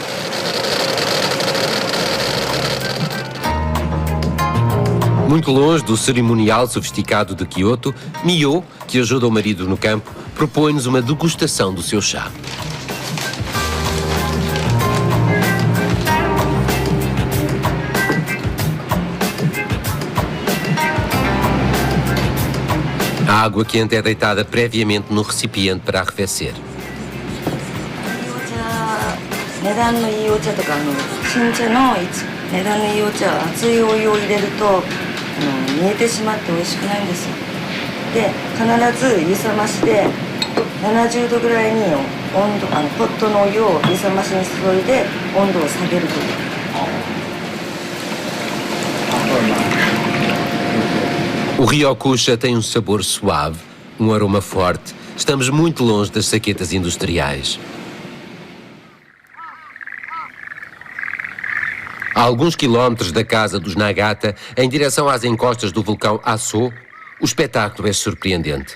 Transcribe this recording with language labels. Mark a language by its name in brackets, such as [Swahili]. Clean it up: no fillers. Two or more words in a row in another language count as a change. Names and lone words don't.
[Portuguese] Muito longe do cerimonial sofisticado de Kyoto, Mio, que ajuda o marido no campo, propõe-nos uma degustação do seu chá. A água quente é deitada previamente no recipiente para arrefecer. [Japanese] 値段のいいお茶とか新茶の値段のいいお茶は熱いお湯を入れると煮えてしまって美味しくないんですよ。で必ず湯冷ましで70度ぐらいにポットのお湯を湯冷ましに注いで温度を下げるという。 [Portuguese] O Ryokusha tem um sabor suave, um aroma forte. Estamos muito longe das saquetas industriais. A alguns quilómetros da casa dos Nagata, em direção às encostas do vulcão Aso, o espetáculo é surpreendente.